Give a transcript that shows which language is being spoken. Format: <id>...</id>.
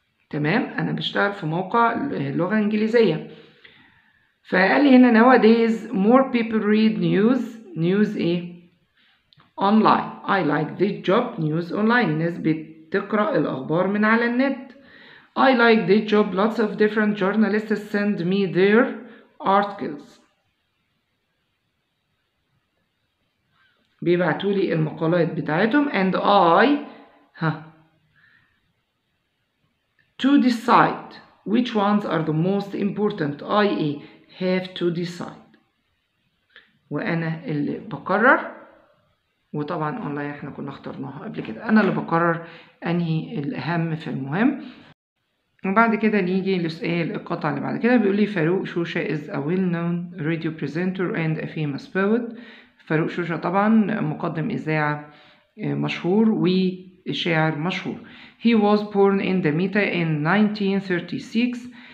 <ar>تمام، أنا بشتغل في موقع لغة إنجليزية.</ar> <en>فقال لي هنا nowadays more people read news online. I like this job. news online.</en> <ar>الناس بتقرأ الأخبار من على النت.</ar> <en>I like this job. Lots of different journalists send me their articles. بيبعتوا لي المقالات بتاعتهم and I to decide which ones are the most important. I have to decide. وأنا اللي بقرر.</en> <ar>وطبعا اونلاين احنا كنا اخترناها قبل كده. أنا اللي بقرر أنهي الأهم في المهم. وبعد كده نيجي لسؤال القطعة اللي بعد كده.</ar> <en>بيقول لي فاروق شوشة is a well-known radio presenter and a famous poet.</en> <ar>فاروق شوشة طبعا مقدم إذاعة مشهور وشاعر مشهور.</ar> <en>He was born in Damietta in 1936.</en>